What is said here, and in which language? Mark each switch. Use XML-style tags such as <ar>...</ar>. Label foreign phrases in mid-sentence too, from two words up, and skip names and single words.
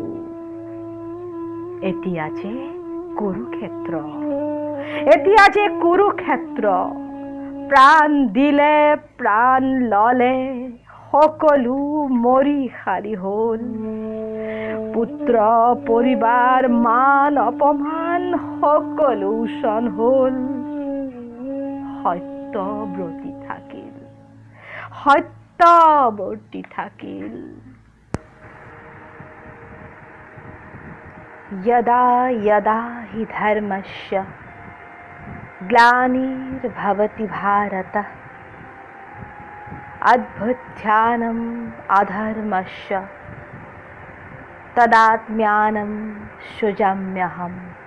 <as>এতিয়া যে কুৰুক্ষেত্ৰ, এতিয়া যে কুৰুক্ষেত্ৰ, প্ৰাণ দিলে প্ৰাণ ললে সকলো মৰি খালি হ'ল। পুত্ৰ পৰিবাৰ মান অপমান সকলো উচন হ'ল। সত্যব্ৰতী থাকিল, সত্যৱৰ্তী থাকিল।</as> <sa>यदा यदा हि धर्मस्य ग्लानिर्भवति भारत, अद्भुत्थानम् अधर्मस्य तदात्म्यानं सृजाम्यहम्।</sa>